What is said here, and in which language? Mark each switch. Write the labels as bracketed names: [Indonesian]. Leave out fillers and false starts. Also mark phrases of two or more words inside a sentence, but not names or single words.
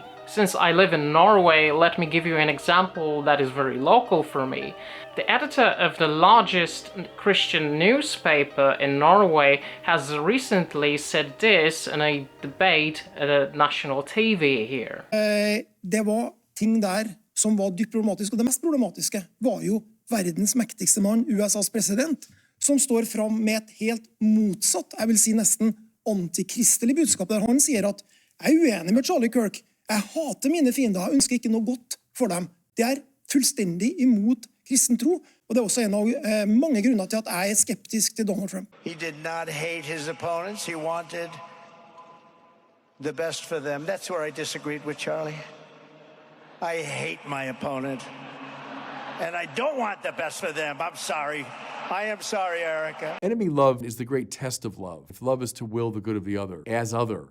[English] Since I live in Norway, let me give you an example that is very local for me. The editor of the largest Christian newspaper in Norway has recently said this in a debate at national TV here. [Norwegian] Det var ting der som var dypt problematisk, og det mest problematiske var jo verdens mektigste mann, USAs president, som står fram med et helt motsatt, jeg vil si nesten antikristelig budskap, der han sier at jeg er uenig med Charlie Kirk, jeg hater mine fiender, jeg ønsker ikke noe godt for dem. Det fullstendig imot kristen tro, og det også en av mange grunner til at jeg skeptisk til Donald Trump. [English] He did not hate his opponents. He wanted the best for them. That's where I disagreed with Charlie. I hate my opponent. And I don't want the best for them. I'm sorry. I am sorry, Erica. Enemy love is the great test of love. If love is to will the good of the other, as other.